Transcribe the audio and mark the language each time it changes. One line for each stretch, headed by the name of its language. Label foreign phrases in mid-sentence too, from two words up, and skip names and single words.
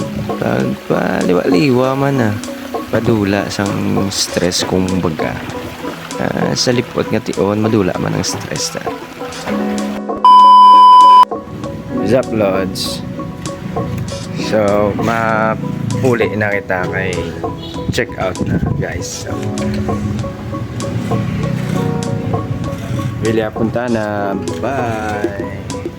Hiligaynon: Pagpaliwa-liwa man padula sang stress kung baga. Sa lipot nga tion madula man ang stress ta. Zap lods. So mapuli na kita kay
English: check out
Hiligaynon: na guys.
Filipino: So, William punta na.
English: Bye.